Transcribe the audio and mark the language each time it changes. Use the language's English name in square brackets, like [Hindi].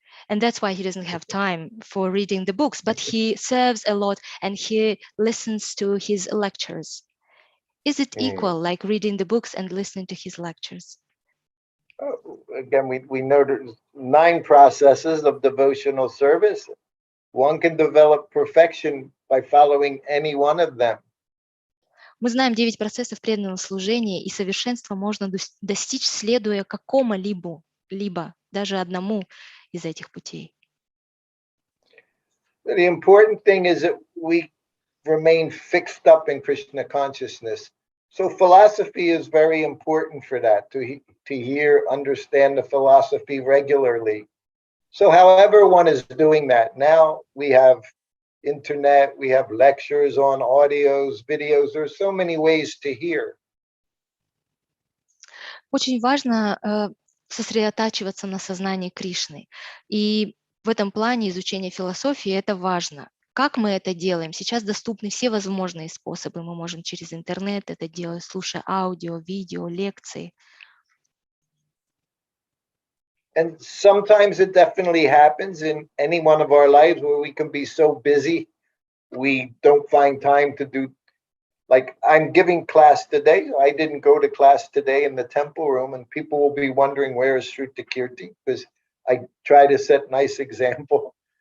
[English] And that's why he doesn't have time for reading the books, but he serves a lot and he listens to his lectures. Is it equal, like reading the books and listening to his lectures? Again, we know there's 9 processes of devotional service. One can develop perfection by following any one of them. [Russian] Мы знаем 9 процессов преданного служения, и совершенства можно достичь, следуя какому-либо, даже одному из этих путей. [English] The important thing is that we remain fixed up in Krishna consciousness. So philosophy is very important for that, to hear, understand the philosophy regularly. So however one is doing that, now we have internet, we have lectures on audios, videos, there's so many ways to hear. [Russian] Очень важно сосредотачиваться на сознании Кришны. И в этом плане изучение философии это важно. Как мы это делаем? Сейчас доступны все возможные способы. Мы можем через интернет это делать, слушая аудио, видео, лекции. [English] And sometimes it definitely happens in any one of our lives where we can be so busy, we don't find time to do, like I'm giving class today. I didn't go to class today in the temple room, and people will be wondering where is Shrutakirti, because I try to set nice example.